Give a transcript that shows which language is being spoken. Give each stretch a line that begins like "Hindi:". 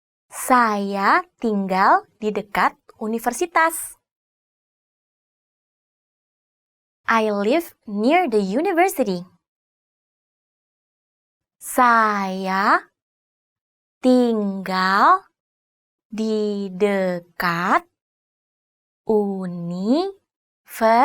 Indonesian: Saya tinggal di dekat universitas.
English: I live near the university.
Indonesian: Saya tinggal di dekat universitas.